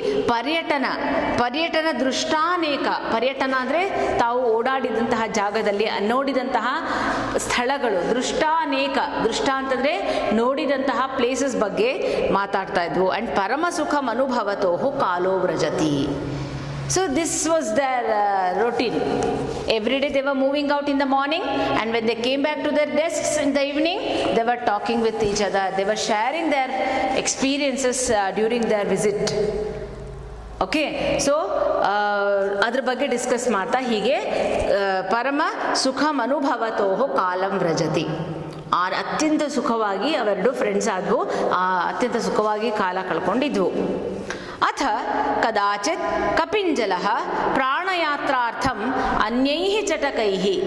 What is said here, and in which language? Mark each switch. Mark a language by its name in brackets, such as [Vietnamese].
[Sanskrit] ಪರ್ಯಟನ ದೃಷ್ಟಾನೇಕ. [Kannada] ಪರ್ಯಟನ ಅಂದರೆ ತಾವು ಓಡಾಡಿದಂತಹ ಜಾಗದಲ್ಲಿ ನೋಡಿದಂತಹ ಸ್ಥಳಗಳು. ದೃಷ್ಟಾನೇಕ. ದೃಷ್ಟ ಅಂತಂದರೆ ನೋಡಿದಂತಹ ಪ್ಲೇಸಸ್ ಬಗ್ಗೆ ಮಾತಾಡ್ತಾ ಇದ್ವು. [English] and [Sanskrit] ಪರಮ ಸುಖಂ ಅನುಭವತೋಹು ಕಾಲೋ ವ್ರಜತಿ. [English] So this was their routine. Every day they were moving out in the morning, and when they came back to their desks in the evening, they were talking with each other. They were sharing their experiences during their visit. Okay, so [Kannada] ಅದ್ರ ಬಗ್ಗೆ discuss ಮಾಡ್ತಾ ಹೀಗೆ [Sanskrit] ಪರಮ ಸುಖಂ ಅನುಭವತೋಹೋ column ವ್ರಜತಿ. [Kannada] ಅತ್ಯಂತ ಸುಖವಾಗಿ ಅವೆರಡು friends ಆದವು. ಅತ್ಯಂತ ಸುಖವಾಗಿ ಕಾಲ ಕಳ್ಕೊಂಡಿದ್ವು. [Sanskrit] ಅಥ ಕದಾಚಿತ್ ಕಪಿಂಜಲಃ ಪ್ರಾಣಯಾತ್ರಾರ್ಥಂ ಅನ್ಯೈಃ ಚಟಕೈಃ.